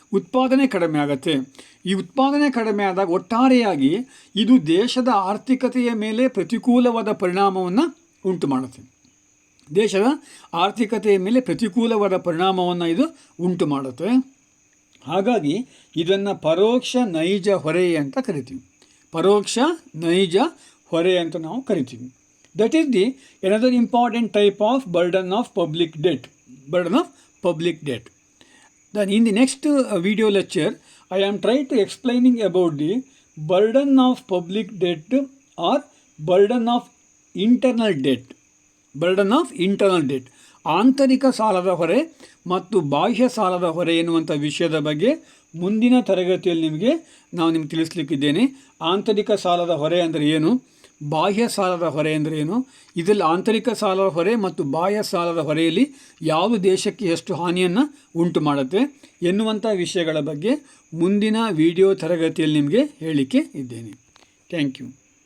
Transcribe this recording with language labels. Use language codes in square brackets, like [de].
[kn] ಉತ್ಪಾದನೆ ಕಡಿಮೆ ಆಗುತ್ತೆ. ಈ ಉತ್ಪಾದನೆ ಕಡಿಮೆ ಆದಾಗ ಒಟ್ಟಾರೆಯಾಗಿ ಇದು ದೇಶದ ಆರ್ಥಿಕತೆಯ ಮೇಲೆ ಪ್ರತಿಕೂಲವಾದ ಪರಿಣಾಮವನ್ನು ಉಂಟು ಮಾಡುತ್ತೆ. ದೇಶದ ಆರ್ಥಿಕತೆಯ ಮೇಲೆ ಪ್ರತಿಕೂಲವಾದ ಪರಿಣಾಮವನ್ನು ಇದು ಉಂಟು ಮಾಡುತ್ತೆ. ಹಾಗಾಗಿ ಇದನ್ನು ಪರೋಕ್ಷ ನೈಜ ಹೊರೆ ಅಂತ ಕರಿತೀವಿ. ಪರೋಕ್ಷ ನೈಜ ಹೊರೆ ಅಂತ ನಾವು ಕರಿತೀವಿ. [en] That is the another important type of burden of public debt. Burden of public debt. Then in the next video lecture, I am trying to explaining about the burden of public debt or burden of internal debt. Burden of internal debt. [kn] ಆಂತರಿಕ ಸಾಲದ ಹೊರೆ ಮತ್ತು ಬಾಹ್ಯ ಸಾಲದ ಹೊರೆ ಎನ್ನುವಂಥ ವಿಷಯದ ಬಗ್ಗೆ ಮುಂದಿನ ತರಗತಿಯಲ್ಲಿ ನಿಮಗೆ ತಿಳಿಸ್ಲಿಕ್ಕಿದ್ದೇನೆ. ಆಂತರಿಕ ಸಾಲದ ಹೊರೆ ಅಂದರೆ ಏನು, ಬಾಹ್ಯ ಸಾಲದ ಹೊರೆ ಅಂದರೆ ಏನು, ಇದರಲ್ಲಿ ಆಂತರಿಕ ಸಾಲದ ಹೊರೆ ಮತ್ತು ಬಾಹ್ಯ ಸಾಲದ ಹೊರೆಯಲ್ಲಿ ಯಾವ ದೇಶಕ್ಕೆ ಎಷ್ಟು ಹಾನಿಯನ್ನು ಉಂಟು ಮಾಡುತ್ತೆ ಎನ್ನುವಂಥ ವಿಷಯಗಳ ಬಗ್ಗೆ ಮುಂದಿನ ವಿಡಿಯೋ ತರಗತಿಯಲ್ಲಿ ನಿಮಗೆ ಹೇಳಲಿಕ್ಕೆ ಇದ್ದೇನೆ. Thank you.